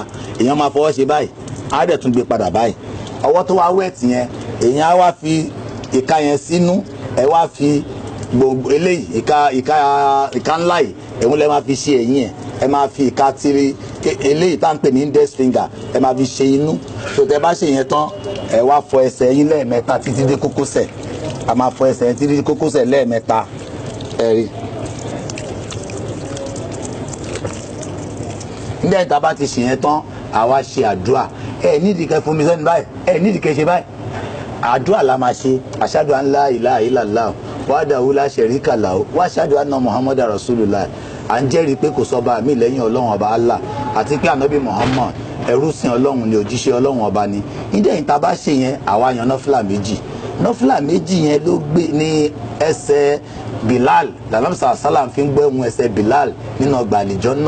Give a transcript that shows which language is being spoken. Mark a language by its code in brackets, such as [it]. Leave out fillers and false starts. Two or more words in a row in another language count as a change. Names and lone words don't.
[yo] èèyàn máa fọwọ́ ṣe báyìí, á dẹ̀ tún gbé padà báyìí. ọwọ́ tó wá wẹ̀tì yẹn, èèyàn á wá fi ìka yẹn sínú. ẹ wá fi gbogbo eléyìí ìka ńlá yìí ẹ̀hún lẹ́ máa fi ṣe ẹ̀yìn ẹ̀. ẹ máa fi ìka tiri eléyìí tá à ń pè ní [en] index finger [yo] ẹ máa fi ṣe inú. tó tẹ bá ṣe yẹn tán, ẹ wá fọ ẹsẹ̀ yín lẹ́ẹ̀mẹ́ta títí dé kókósẹ̀. a máa fọ ẹsẹ̀ yẹn títí dé kókósẹ̀ lẹ́ẹ̀mẹ́ta. ẹ rí. nígbà tí a bá ti ṣe yẹn tán, àwa ṣe àdúrà. ẹ nídìí kẹ́ fún mi sẹ́nu báyìí, ẹ nídìí kẹ́ ṣe báyìí. àdúrà la máa ṣe. [ar] أشهد أن لا إله إلا الله وحده لا شريك له وأشهد أن محمدا رسول الله. [yo] à ń jẹ́rìí pé kò sọ́ba mi lẹ́yìn ọlọ́run ọba Allah, àti pé ànábì Muhammad ẹrú sìn ọlọ́run ni, òjíṣẹ́ ọlọ́run ọba ni. nígbà tí a bá ṣe yẹn, àwa yan nọ́fìlà méjì. nọ́fìlà méjì yẹn ló gbé ní ẹsẹ̀ Bilal. làlámùsà sálàm fi ń gbọ́ ohun ẹsẹ̀ Bilal nínú ọgbà àlejò náà.